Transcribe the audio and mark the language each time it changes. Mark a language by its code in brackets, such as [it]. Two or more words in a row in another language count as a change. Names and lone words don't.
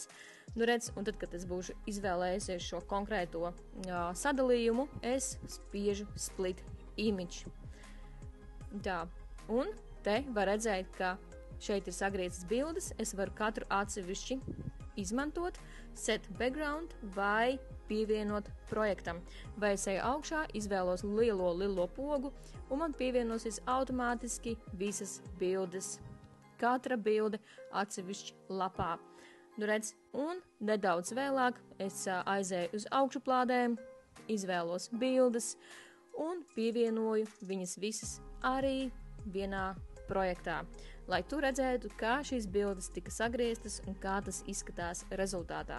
[lv] Nu redz, un tad, kad es būšu izvēlējusies šo konkrēto sadalījumu, es spiežu Split Image. Tā, un te var redzēt, ka šeit ir sagrieztas bildes, es varu katru atsevišķi izmantot, [en] set background [lv] vai pievienot projektam. Vai es eju augšā, izvēlos lielo pogu, un man pievienosies automātiski visas bildes. Katra bilde atsevišķi lapā. Nu redz, un nedaudz vēlāk es aizēju uz augšuplādēm, izvēlos bildes un pievienoju viņas visas arī vienā projektā, lai tu redzētu, kā šīs bildes tika sagrieztas un kā tas izskatās rezultātā.